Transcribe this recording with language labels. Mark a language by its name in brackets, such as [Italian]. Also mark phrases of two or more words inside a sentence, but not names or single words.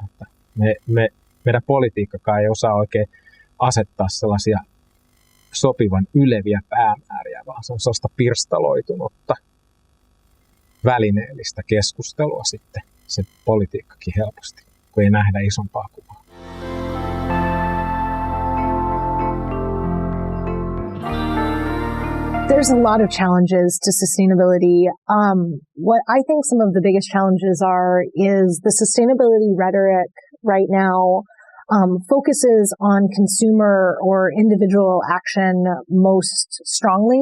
[Finnish] Että meidän politiikkakaan ei osaa oikein asettaa sellaisia sopivan yleviä päämääriä, vaan se on sellaista pirstaloitunutta välineellistä keskustelua sitten, se politiikkakin helposti, kun ei nähdä isompaa kuvaa. [English] The There's a lot of challenges to sustainability. What I think some of the biggest challenges are is the sustainability rhetoric right now focuses on consumer or individual action most strongly.